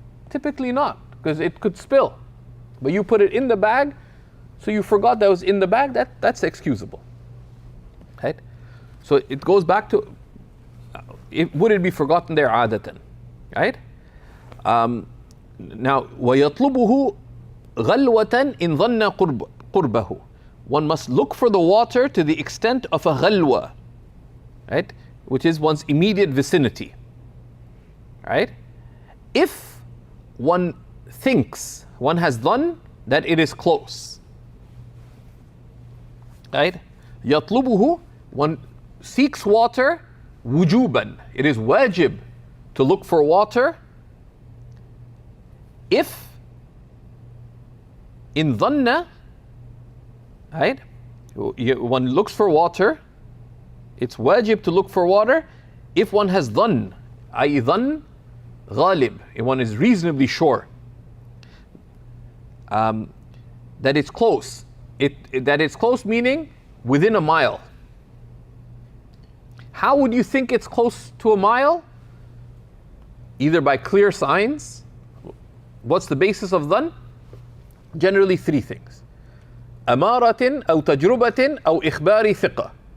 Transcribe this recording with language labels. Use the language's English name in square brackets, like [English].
[English] Typically not, because it could spill. But you put it in the bag, so you forgot that was in the bag, that's excusable. Right? So it goes back to, would it be forgotten there adatan? Right? [Arabic] Now, وَيَطْلُبُهُ غَلْوَةً إِنْ ظَنَّ قُرْبَهُ. [English] One must look for the water to the extent of a ghalwa, right? Which is one's immediate vicinity, right? If one thinks, one has done that it is close, right? يَطْلُبُهُ, one seeks water, wujuban. It is wajib to look for water if in dhanna, right? One looks for water, it's wajib to look for water if one has dhann, i.e. dhann ghalib, if one is reasonably sure that it's close. That it's close meaning within a mile. How would you think it's close to a mile? Either by clear signs. What's the basis of dhann? Generally three things. [Arabic] أمارة أو تجربة أو إخبار ثقة.